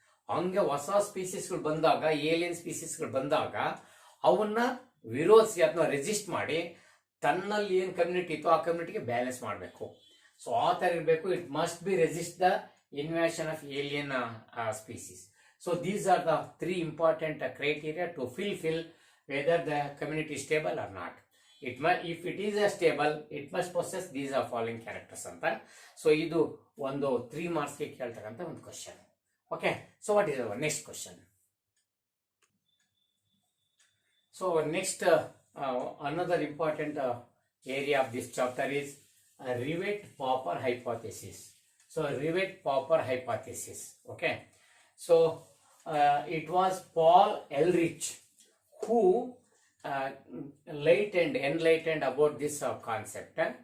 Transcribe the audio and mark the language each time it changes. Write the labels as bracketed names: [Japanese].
[Kannada] ಹಂಗೆ ಹೊಸ ಸ್ಪೀಸೀಸ್ಗಳು ಬಂದಾಗ, ಏಲಿಯನ್ ಸ್ಪೀಸೀಸ್ಗಳು ಬಂದಾಗ ಅವನ್ನ ವಿರೋಧಿಸಿ ಅಥವಾ ರೆಸಿಸ್ಟ್ ಮಾಡಿ ತನ್ನಲ್ಲಿ ಏನ್ ಕಮ್ಯುನಿಟಿ ಇತ್ತು ಆ ಕಮ್ಯುನಿಟಿಗೆ ಬ್ಯಾಲೆನ್ಸ್ ಮಾಡಬೇಕು. ಸೊ ಆ ತರ ಇರಬೇಕು. [English] It must be resist the invasion of alien species. So these are the three important criteria to fulfill whether the community is stable or not. If it is a stable, it must possess these are following characters ಅಂತ. [Kannada] So ಇದು ಒಂದು 3 marks ಗೆ ಕೇಳ್ತಕ್ಕಂಥ ಒಂದು question. [English] Okay, so what is our next question? So next another important area of this chapter is Rivett-Popper hypothesis. So Rivett-Popper hypothesis. Okay. So it was Paul Ehrlich who enlightened about this concept.